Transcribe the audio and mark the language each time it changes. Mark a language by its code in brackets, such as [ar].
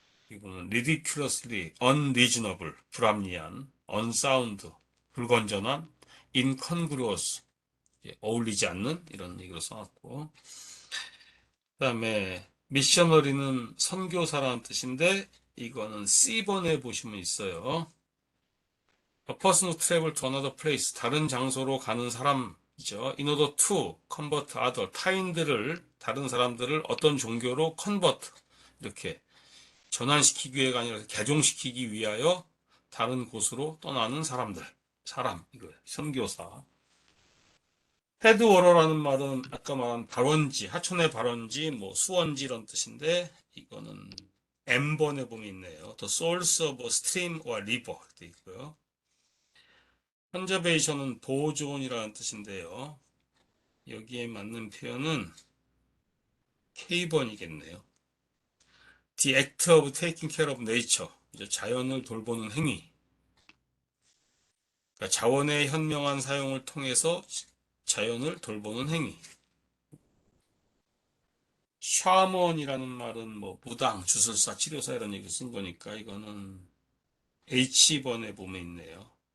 [ko] 이거는 [en] ridiculously unreasonable, [ko] 불합리한, unsound, 불건전한, incongruous, 어울리지 않는 이런 얘기로 써놨고, 그 다음에 미셔너리는 선교사라는 뜻인데 이거는 C번에 보시면 있어요. [en] A person who travel to another place, [ko] 다른 장소로 가는 사람이죠. [en] In order to convert other, [ko] 타인들을, 다른 사람들을 어떤 종교로 convert, 이렇게 전환시키기 위해가 아니라 개종시키기 위하여 다른 곳으로 떠나는 사람들, 사람, 이거 선교사. 헤드워러라는 말은 아까 말한 발원지, 하천의 발원지, 뭐 수원지 이런 뜻인데 이거는 M번에 보면 있네요. [en] The source of a stream or river [ko] 돼 있고요. 컨저베이션은 보존이라는 뜻인데요. 여기에 맞는 표현은 K번이겠네요. [en] The act of taking care of nature, [ko] 자연을 돌보는 행위. 그러니까 자원의 현명한 사용을 통해서 자연을 돌보는 행위. 샤먼이라는 말은 뭐 무당, 주술사, 치료사 이런 얘기 쓴 거니까 이거는 H번에 보면 있네요.